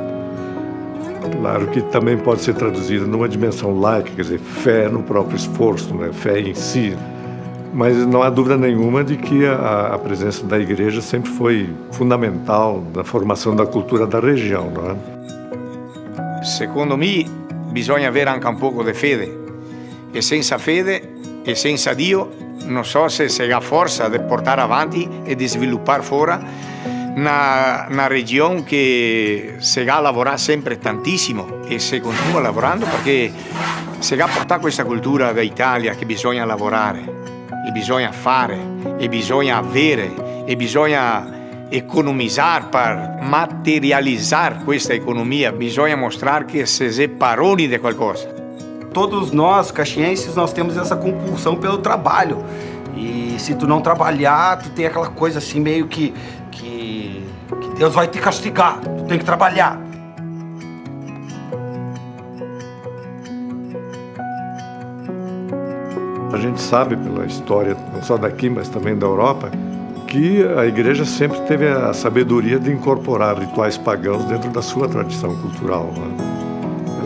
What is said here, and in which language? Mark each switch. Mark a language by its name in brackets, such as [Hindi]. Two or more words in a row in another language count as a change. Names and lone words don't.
[Portuguese] Claro que também pode ser traduzida numa dimensão laica, quer dizer, fé no próprio esforço, né? Fé em si. Mas não há dúvida nenhuma de que a presença da igreja sempre foi fundamental na formação da cultura da região, não é? [Italian] Secondo me, bisogna avere anche un poco di fede. E senza fede e senza Dio, non so se si ha forza di portare avanti e di sviluppare fuori una regione che si ha lavorato sempre tantissimo e si continua lavorando perché si ha portato questa cultura d'Italia che bisogna lavorare. E bisogna fare, e bisogna avere, e bisogna economizzare per materializzare questa economia. Bisogna mostrare che si è padroni di qualcosa. [Portuguese] Todos nós, caxienses, nós temos essa compulsão pelo trabalho. E se tu não trabalhar, tu tem aquela coisa assim meio que Deus vai te castigar, tu tem que trabalhar. A gente sabe pela história, não só daqui, mas também da Europa, que a igreja sempre teve a sabedoria de incorporar rituais pagãos dentro da sua tradição cultural, né?